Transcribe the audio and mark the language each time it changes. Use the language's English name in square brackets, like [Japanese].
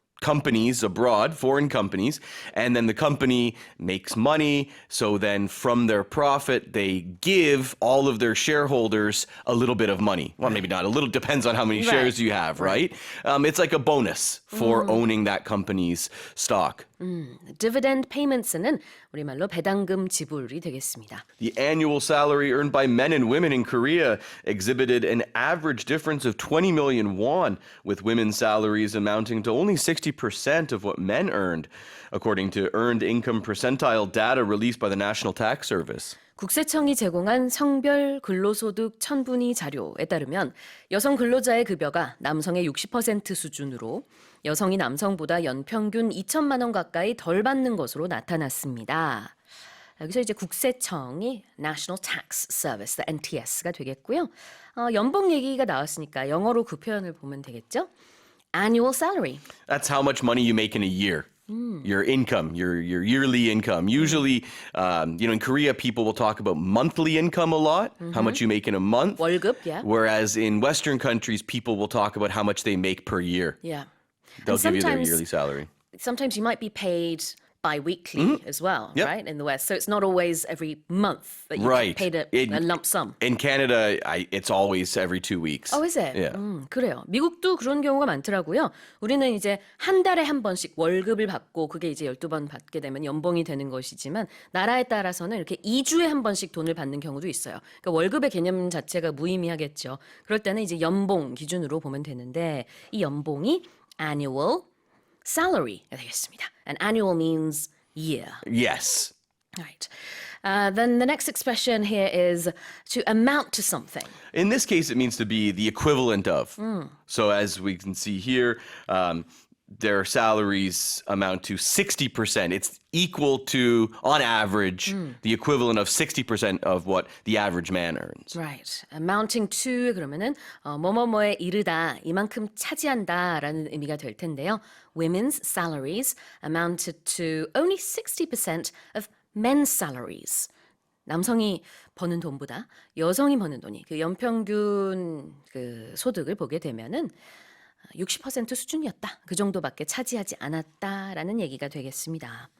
[English] companies abroad, foreign companies, and then the company makes money. So then from their profit, they give all of their shareholders a little bit of money. Well, maybe not a little, depends on how many shares you have, right? It's like a bonus for owning that company's stock. [Korean] dividend payments는 우리말로 배당금 지불이 되겠습니다. [English] The annual salary earned by men and women in Korea exhibited an average difference of 20 million won, with women's salaries amounting to only 60% of what men earned, according to earned income percentile data released by the National Tax Service. [Korean] 국세청이 제공한 성별 근로소득 천분위 자료에 따르면 여성 근로자의 급여가 남성의 60% 수준으로 여성이 남성보다 연평균 2천만 원 가까이 덜 받는 것으로 나타났습니다. 여기서 이제 국세청이 National Tax Service, NTS가 되겠고요. 연봉 얘기가 나왔으니까 영어로 그 표현을 보면 되겠죠? [English] Annual salary. That's how much money you make in a year. Your income, your yearly income. Usually, in Korea, people will talk about monthly income a lot, how much you make in a month. [Korean] 월급, yeah. [English] Whereas in Western countries, people will talk about how much they make per year. Yeah. They'll give you their yearly salary. Sometimes you might be paid bi-weekly as well, right? In the West. So it's not always every month that you get paid a lump sum. In Canada, it's always every 2 weeks. Oh, is it? Yeah. [Korean] 그래요. 미국도 그런 경우가 많더라고요. 우리는 이제 한 달에 한 번씩 월급을 받고 그게 이제 12번 받게 되면 연봉이 되는 것이지만 나라에 따라서는 이렇게 2주에 한 번씩 돈을 받는 경우도 있어요. 그러니까 월급의 개념 자체가 무의미하겠죠. 그럴 때는 이제 연봉 기준으로 보면 되는데 이 연봉이 annual salary가 되겠습니다. [English] And annual means year. Yes. Right. Then the next expression here is to amount to something. In this case, it means to be the equivalent of. So as we can see here, their salaries amount to 60%. It's equal to, on average, the equivalent of 60% of what the average man earns. Right. [Korean] Amounting to 그러면은 뭐뭐뭐에 이르다, 이만큼 차지한다라는 의미가 될 텐데요. [English] Women's salaries amounted to only 60% of men's salaries. [Korean] 남성이 버는 돈보다 여성이 버는 돈이 그 연평균 그 소득을 보게 되면은 60% 수준이었다. 그 정도밖에 차지하지 않았다라는 얘기가 되겠습니다.